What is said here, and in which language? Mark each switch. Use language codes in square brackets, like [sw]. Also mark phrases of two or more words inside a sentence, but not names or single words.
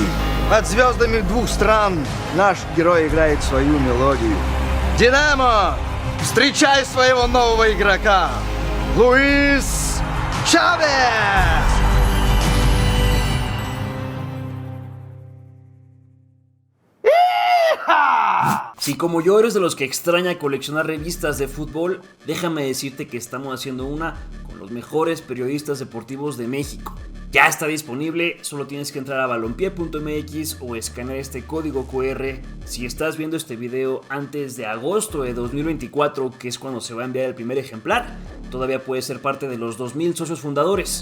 [ru] Под звездами 2 стран наш герой играет свою мелодию. «Динамо», встречай своего нового игрока, Луис Чавес! Иха! [es] Si como yo eres de los que extraña coleccionar revistas de fútbol, déjame decirte que estamos haciendo una con los mejores periodistas deportivos de México. Ya está disponible, solo tienes que entrar a balompié.mx o escanear este código QR. Si estás viendo este video antes de agosto de 2024, que es cuando se va a enviar el primer ejemplar, todavía puedes ser parte de los 2000 socios fundadores.